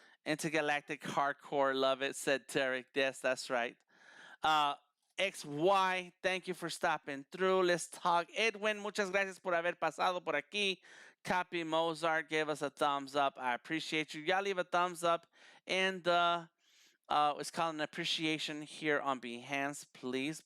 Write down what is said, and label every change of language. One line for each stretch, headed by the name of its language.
English: Intergalactic hardcore, love it, said Tarek. Yes, that's right. XY, thank you for stopping through. Let's talk.
Spanish: Edwin, muchas gracias por haber pasado por aquí.
English: Copy Mozart gave us a thumbs up. I appreciate you. Y'all leave a thumbs up in the it's called an appreciation here on Behance, please.